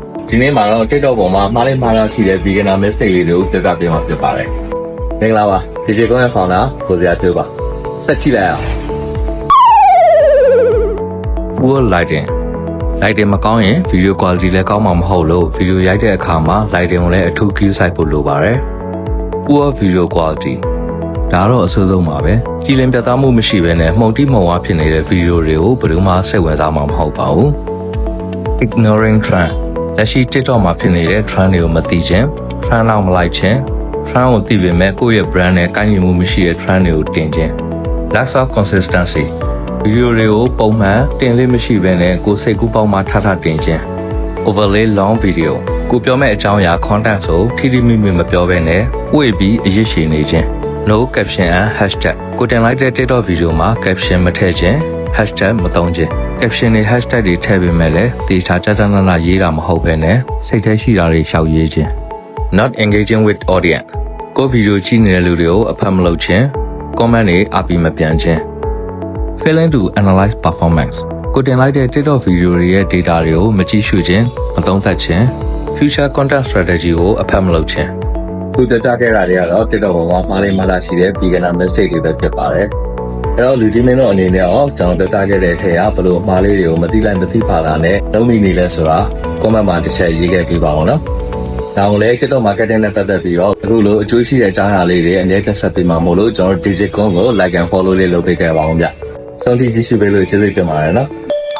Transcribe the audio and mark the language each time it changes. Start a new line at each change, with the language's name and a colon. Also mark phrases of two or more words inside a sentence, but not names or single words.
Burmese: ဒီနေ့မှာတော့ TikTok ပေါ်မှာမှားလေးမှားတာရှိတဲ့
English: beginner mistake
Burmese: လေးတွေကိုပြပြပေးမှာဖြစ်ပါတယ်။မင်္ဂလာပါ DJ ကွန်ရဲ့ founder ကိုစရာတွေ့ပါ။ဆက်ကြည့်လိုက်အောင်။
English: Poor lighting
Burmese: မကောင်းရင်
English: video quality
Burmese: လည်းကောင်းမှာမဟုတ်လို့ video ရိုက်တဲ့အခါမှာ lighting ကိုလည်းအထူး cue စိုက်ဖို့လိုပါတယ်။
English: Poor video quality
Burmese: ဒါတော့အဆိုးဆုံးပါပဲ။ကြည်လင်ပြတ်သားမှုမရှိဘဲနဲ့မှုန်တိမှုန်ဝါဖြစ်နေတဲ့ video တွေကို ဘယ်သူမှစိတ်ဝင်စားမှာမဟုတ်ပါဘူး။
English: Ignoring trend
Burmese: လက်ရှိ TikTok မှာဖြစ်နေတဲ့ trend တွေကိုမသိခြင်း trend လောက်မလိုက်ခြင်း trend ကိုသိပေမဲ့ကိုယ့်ရဲ့ brand နဲ့ကိုက်ညီမှုမရှိတဲ့ trend တွေကိုတင်ခြင်း
English: lack of consistency
Burmese: ဗီဒီယိုတွေကိုပုံမှန်တင်လေးမရှိဘဲနဲ့ကိုယ်စိတ်ကူးပေါက်မှထထတင်ခြင်း
English: overlay long video
Burmese: ကိုပြောမဲ့အကြောင်းအရာ content ဆိုထိထိမိမိမပြောဘဲနဲ့ဝေ့ပြီးအရစ်ရှည်နေခြင်း
English: no caption and hashtag
Burmese: ကိုတင်လိုက်တဲ့ TikTok ဗီဒီယိုမှာ caption မထည့်ခြင်း hashtag မသုံးခြင်း caption တွေ hashtag တွေထည့်ပေးမဲ့လည်း တေချာကြကြနနရေးတာမဟုတ်ဘဲနဲ့စိတ်ထဲရှိတာတွေရှောက်ရေးခြင်း
English: not engaging with audience
Burmese: ကိုဗီဒီယိုကြည့်နေတဲ့လူတွေကိုအဖတ်မလုပ်ခြင်း comment တွေအပီမပြန်ခြင်း
English: failing to analyze performance
Burmese: ကိုတင်လိုက်တဲ့ TikTok ဗီဒီယိုတွေရဲ့ data တွေကိုမကြည့်ရှုခြင်းမသုံးသပ်ခြင်း
English: future content strategy
Burmese: ကိုအဖတ်မ လုပ်ခြင်းခုတက်ခဲ့တာတွေကတော့ TikTok ပေါ်မှာမှားလေးမှားတာရှိတဲ့
English: beginner mistake
Burmese: တွေပဲဖြစ်ပါတယ်အဲ့တော့လူကြီးမင်းတို့အနေနဲ့ရောကျွန်တော်တက်ခဲ့တဲ့အထက်ကဘယ်လိုမှားလေးတွေကိုမသိလိုက်မသိပါတာနဲ့လုံးမိနေလဲဆိုတာ comment မှာတစ်ချက်ရေးခဲ့ပြပါအောင်နော်ဒါကိုလည်း
English: TikTok marketing
Burmese: နဲ့ပတ်သက်ပြီးတော့အခုလိုအကျိုးရှိတဲ့အကြောင်းအရာလေးတွေအမြဲတမ်းဆက်ပေးမှာမို့လို့ကျွန်တော် DJ ကွန်ကို
English: like and follow
Burmese: လေးလုပ်ပေးခဲ့ပါအောင်ဗျဆုံးဖြတ်ကြည့်ရှုပေးလို့ကျေးဇူးတင်ပါတယ်နော်